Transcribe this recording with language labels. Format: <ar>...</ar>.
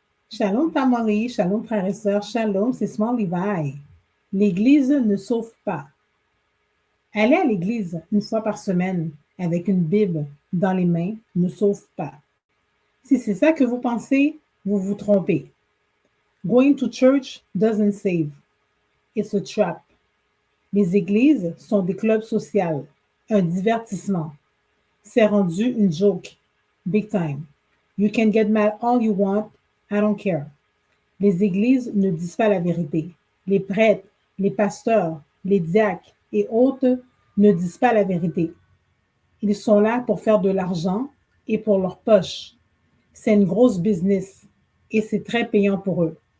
<fr>Shalom famille, shalom frères et sœurs, shalom, c'est Small Levi. L'Église ne sauve pas. Aller à l'Église une fois par semaine avec une Bible dans les mains ne sauve pas. Si c'est ça que vous pensez, vous vous trompez.</fr> <en>Going to church doesn't save. It's a trap.</en> <fr>Les églises sont des clubs sociaux, un divertissement. C'est rendu une joke.</fr> <en>Big time. You can get mad all you want, I don't care.</en> <fr>Les églises ne disent pas la vérité. Les prêtres, les pasteurs, les diacres et autres ne disent pas la vérité. Ils sont là pour faire de l'argent et pour leur poche. C'est une grosse business et c'est très payant pour eux.</fr>